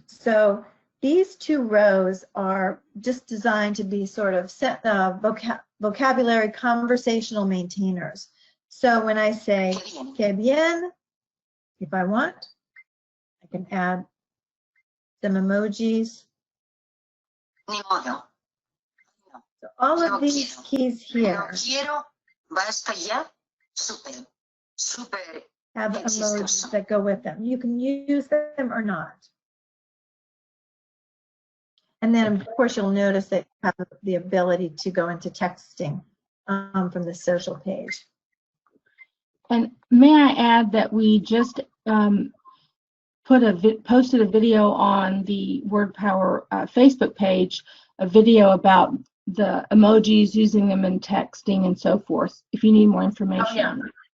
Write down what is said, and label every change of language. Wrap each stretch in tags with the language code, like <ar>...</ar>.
<en>So these 2 rows are just designed to be sort of vocabulary conversational maintainers. So when I say</en> <es>que bien,</es> <en>if I want, I can add some emojis.</en> <es>Ni modo. No.</es> <en>So all of these keys here</en> <es>No quiero, basta ya, súper, súper.</es> <en>have emojis that go with them. You can use them or not. And then, of course, you'll notice that you have the ability to go into texting from the social page. And may I add that we just posted a video on the WordPower Facebook page, a video about the emojis, using them in texting and so forth, if you need more information on that.</en>